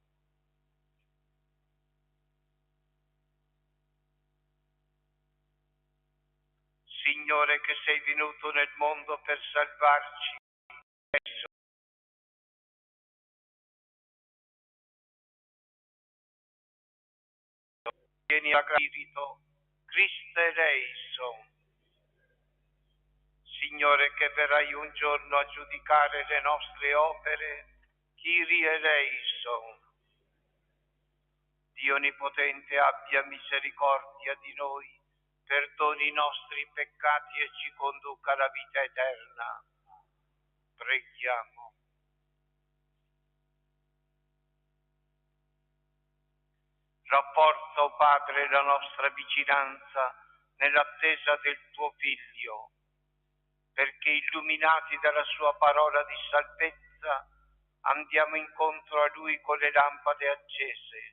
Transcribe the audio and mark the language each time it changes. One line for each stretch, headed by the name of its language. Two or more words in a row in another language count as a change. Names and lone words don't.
Italian: Signore, che sei venuto nel mondo per salvarci, vieni a Spirito, Cristo eleison. Signore, che verrai un giorno a giudicare le nostre opere,
Greek: Κύριε ελέησον.
Italian: Dio Onnipotente abbia misericordia di noi, perdoni i nostri peccati e ci conduca alla vita eterna. Preghiamo. Rafforza, o Padre, la nostra vicinanza nell'attesa del tuo Figlio, perché illuminati dalla sua parola di salvezza andiamo incontro a Lui con le lampade accese.